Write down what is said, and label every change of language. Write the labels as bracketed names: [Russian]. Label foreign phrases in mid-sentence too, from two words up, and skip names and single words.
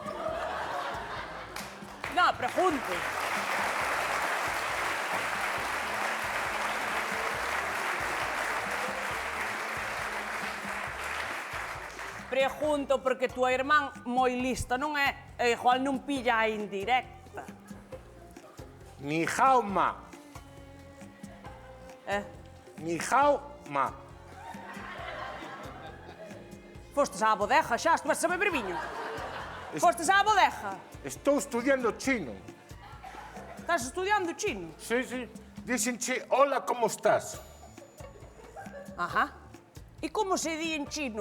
[Galician] Non, pregunto. Pregunto porque túa irmán moi lista, non é? E igual non pilla a indirecta. [Chinese] 你好吗。你好吗. [Galician] Fostes á bodeja xa, estuveste a beber viño. Fostes á bodeja. Estou estudiando chino. Estás estudiando chino. Sí, sí. Díxenche, hola, como estás? Ajá. E como se di en chino?